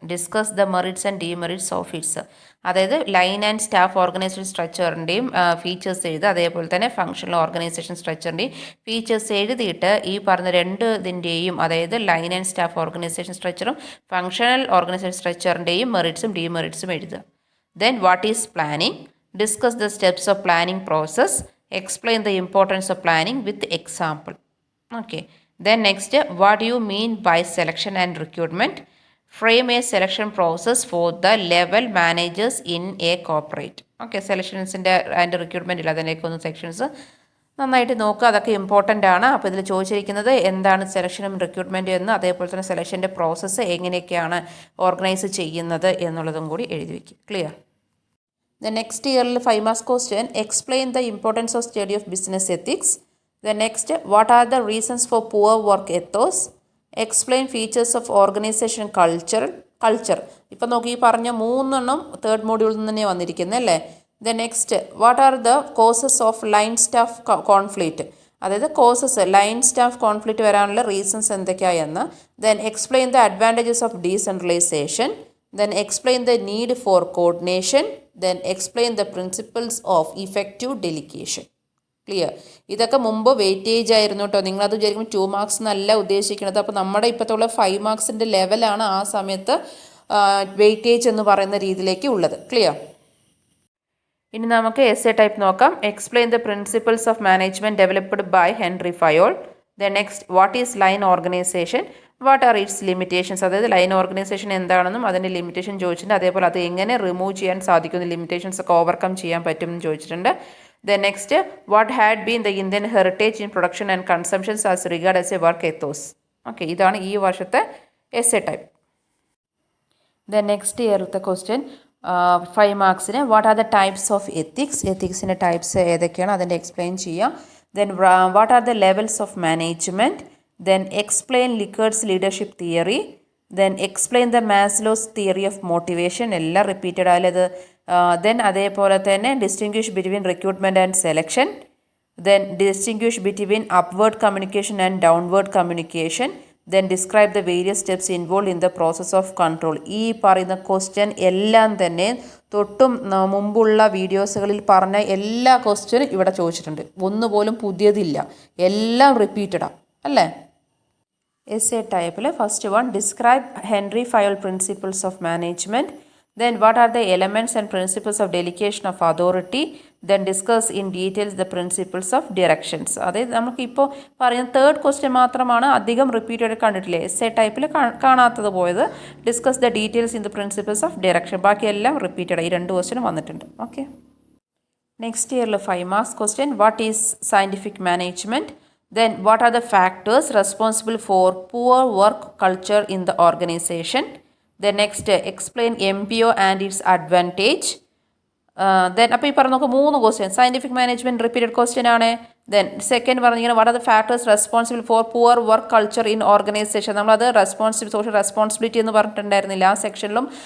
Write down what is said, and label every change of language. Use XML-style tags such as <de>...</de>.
<en>Discuss the merits and demerits of its.</en> <ml>അതായത് line and staff organisation സ്ട്രക്ചറിൻ്റെയും features എഴുതുക, അതേപോലെ തന്നെ ഫങ്ഷണൽ ഓർഗനൈസേഷൻ സ്ട്രക്ചറിൻ്റെയും ഫീച്ചേഴ്സ് എഴുതിയിട്ട് ഈ പറഞ്ഞ ഇതിൻ്റെയും അതായത് line and staff organisation സ്ട്രക്ചറും functional organisation സ്ട്രക്ചറിൻ്റെയും മെറിറ്റ്സും ഡിമെറിറ്റ്സും എഴുതുക.</ml> <en>Then what is planning? Discuss the steps of planning process. Explain the importance of planning with example. Okay. Then next, what do you mean by selection and recruitment? Frame a selection process for the level managers in a corporate.</en> <ml>Okay, സെലക്ഷൻസിൻ്റെ and recruitment ഇല്ല, അതിൻ്റെയൊക്കെ ഒന്ന് sections നന്നായിട്ട് നോക്കുക, അതൊക്കെ important ആണ്. അപ്പോൾ ഇതിൽ ചോദിച്ചിരിക്കുന്നത് എന്താണ് സെലക്ഷനും റിക്രൂട്ട്മെൻറ്റും എന്ന്, അതേപോലെ തന്നെ സെലക്ഷൻ്റെ പ്രോസസ്സ് എങ്ങനെയൊക്കെയാണ് ഓർഗനൈസ് ചെയ്യുന്നത് എന്നുള്ളതും കൂടി എഴുതി വയ്ക്കും.</ml> <en>Clear? The next year 5 marks question, explain the importance of study of business ethics. The next, what are the reasons for poor work ethos? Explain features of organization culture.</en> <ml>ഇപ്പോൾ നോക്കി ഈ പറഞ്ഞ 3 എണ്ണം തേർഡ് മോഡ്യൂളിൽ നിന്ന് തന്നെ വന്നിരിക്കുന്നത് അല്ലേ.</ml> <en>The next, what are the causes of line staff conflict?</en> <ml>അതായത് കോസസ് ലൈൻ സ്റ്റാഫ് കോൺഫ്ലിക്റ്റ് വരാനുള്ള reasons എന്തൊക്കെയായെന്ന്.</ml> <en>Then explain the advantages of decentralization. Then explain the need for coordination. Then explain the principles of effective delegation. Clear?</en> <ml>ഇതൊക്കെ മുമ്പ് weightage ആയിരുന്നു കേട്ടോ. നിങ്ങളത് വിചാരിക്കും 2 marks എന്നല്ല ഉദ്ദേശിക്കുന്നത്. അപ്പോൾ നമ്മുടെ ഇപ്പോഴത്തുള്ള 5 മാർക്സിൻ്റെ ലെവലാണ് ആ സമയത്ത് വെയിറ്റേജ് എന്ന് പറയുന്ന രീതിയിലേക്ക് ഉള്ളത്. ക്ലിയർ? ഇനി നമുക്ക് എസ്സേ ടൈപ്പ് നോക്കാം.</ml> <en>Explain the principles of management developed by Henri Fayol. The next, what is line organization? What are its limitations?</en> <ml>അതായത് ലൈൻ ഓർഗനൈസേഷൻ എന്താണെന്നും അതിൻ്റെ ലിമിറ്റേഷൻ ചോദിച്ചിട്ടുണ്ട്, അതേപോലെ അത് എങ്ങനെ റിമൂവ് ചെയ്യാൻ സാധിക്കുന്ന ലിമിറ്റേഷൻസ് ഒക്കെ ഓവർകം ചെയ്യാൻ പറ്റുമെന്ന് ചോദിച്ചിട്ടുണ്ട്.</ml> <en>The next, what had been the Indian heritage in production and consumptions as regard as a work ethos.</en> <ml>Okay, ഇതാണ് ഈ വർഷത്തെ essay type. The next ഇയറിലത്തെ question 5 മാർക്സിന്,</ml> <en>What are the types of ethics?</en> <ml>എത്തിക്സിൻ്റെ types ഏതൊക്കെയാണ് അതിൻ്റെ explain ചെയ്യാം.</ml> <en>Then what are the levels of management? Then explain Likkert's leadership theory. Then explain the Maslow's theory of motivation.</en> <ml>എല്ലാം repeated ആയത്.</ml> <en>Then</en> <ml>അതേപോലെ തന്നെ</ml> <en>distinguish between recruitment and selection. Then distinguish between upward communication and downward communication. Then describe the various steps involved in the process of control.</en> <ml>ഈ പറയുന്ന question എല്ലാം തന്നെ തൊട്ടും മുമ്പുള്ള വീഡിയോസുകളിൽ പറഞ്ഞ എല്ലാ ക്വസ്റ്റ്യനും ഇവിടെ ചോദിച്ചിട്ടുണ്ട്. ഒന്നുപോലും പുതിയതില്ല, എല്ലാം റിപ്പീറ്റഡാണ് അല്ലേ.</ml> <en>Essay ടൈപ്പിൽ first one, describe Henri Fayol principles of management. Then what are the elements and principles of delegation of authority. Then discuss in details the principles of directions.</en> <ml>അതായത് നമുക്കിപ്പോൾ പറയുന്ന തേർഡ് ക്വസ്റ്റ്യൻ മാത്രമാണ് അധികം റിപ്പീറ്റഡ് കണ്ടിട്ടില്ലേ essay ടൈപ്പിൽ കാണാത്തത് പോയത്.</ml> <en>Discuss the details in the principles of direction.</en> <ml>ബാക്കിയെല്ലാം റിപ്പീറ്റഡ്, ഈ 2 ക്വസ്റ്റ്യനും വന്നിട്ടുണ്ട്.</ml> <en>Okay. Next ഇയറിൽ 5 marks question, what is scientific management? Then what are the factors responsible for poor work culture in the organization? The next, explain MBO and its advantage.</en> <ml>Then അപ്പോൾ ഈ പറഞ്ഞ നോക്കുക 3 question. Scientific management repeated question ആണ്.</ml> <en>Then second പറഞ്ഞിങ്ങനെ what are the factors responsible for poor work culture in organization.</en> <ml>നമ്മളത് social responsibility എന്ന് പറഞ്ഞിട്ടുണ്ടായിരുന്നില്ല ആ സെക്ഷനിലും.</ml>